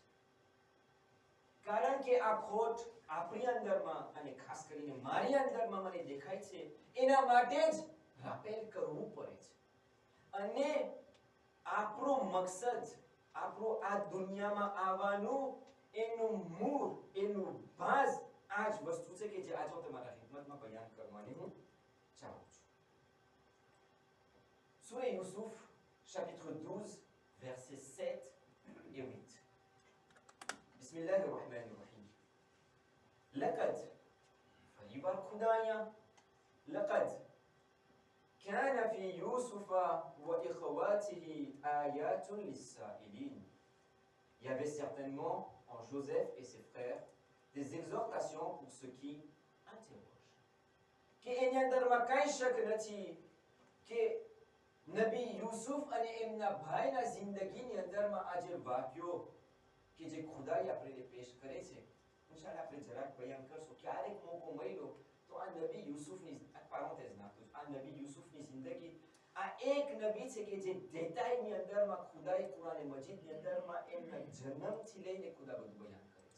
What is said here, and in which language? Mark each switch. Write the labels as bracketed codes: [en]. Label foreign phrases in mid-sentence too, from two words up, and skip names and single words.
[gu] કારણ કે આ ખોટ આપણી અંદરમાં અને ખાસ કરીને મારી અંદરમાં મને દેખાય છે, એના માટે જ રાપેલ કરવું પડે છે. અને આપણો મકસદ, આપણો આ દુનિયામાં આવવાનું એનું મૂળ, એનું બાઝ આ જ વસ્તુ છે કે જે આજે હું તમારા ખિદમતમાં બયાન કરવાની હું ચાહું છું. [fr] Sourate Yusuf, chapitre 12, versets 7 et 8. [ar] بسم الله الرحمن الرحيم. لقد فليبر خدايا لقد كان في يوسف وإخواته آيات للسائلين. [fr] Il y avait certainement en Joseph et ses frères des exhortations pour ceux qui interrogent. [gu] Que એની અંદરમાં કઈ શક નથી કે નબી યુસુફ અને એમના ભાઈના જિંદગીની અંદરમાં આ જે વાક્યો કે જે ખુદાએ આપણને પેશ કરે છે, ઇન્શાઅલ્લાહ આપણે જરાક બયાન કરશું. ક્યારેક મોકો મળ્યો તો આ નબી યુસુફની પારેન્થેઝ નાખું છું, આ નબી યુસુફની જિંદગી આ એક નબી છે કે જે દેતાઈની અંદરમાં ખુદાએ કુરાન મજીદની અંદરમાં એમના જન્મથી લઈને ખુદા બધું બયાન કરે છે.